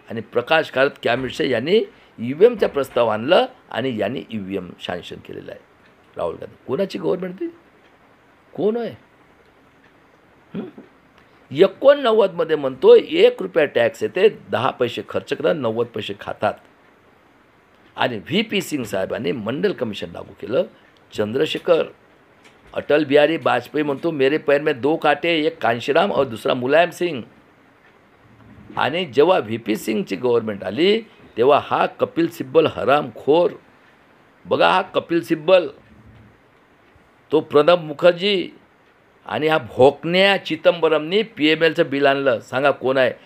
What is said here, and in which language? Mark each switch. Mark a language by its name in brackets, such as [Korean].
[Marathi] आणि प्रकाश कारत कॅबिनेटचे यांनी EVMचा प्रस्ताव आणला आणि यांनी EVM सँक्शन केलेलं आहे. राहुल गांधी. कोणाची गव्हर्नमेंट ती? कोण आहे? 89मध्ये म्हणतो 1 रुपया टॅक्स येते, 10 पैसे खर्च करतात, 90 पैसे खातात. आणि VP सिंग साहेबांनी मंडल कमिशन लागू केलं. [Hindi] चंद्रशेखर अटल बिहारी वाजपेयी म्हणतो मेरे पैर में 2 कांटे, एक कांशीराम और दूसरा मुलायम सिंग. [Marathi] आणि जेव्हा VP सिंगची गव्हर्नमेंट आली तेव्हा हा कपिल सिब्बल हरामखोर, बघा हा कपिल सिब्बल, तो प्रणब मुखर्जी आणि हा भोकण्या चिदंबरमनी PMLचं बिल आणलं. सांगा कोण आहे?